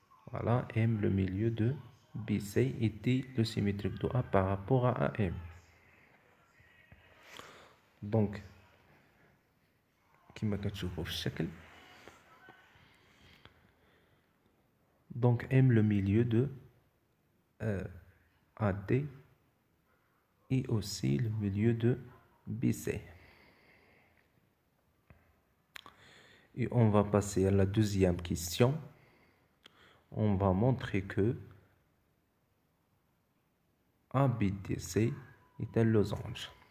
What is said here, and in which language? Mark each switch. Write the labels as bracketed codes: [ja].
[fr] Voilà, M le milieu de BC et D le symétrique de A par rapport à AM. [ar] Donc كما كتشوفوا في الشكل. [fr] Donc M le milieu de AD et aussi le milieu de BC. Et on va passer à la deuxième question. On va montrer que ABDC est un losange.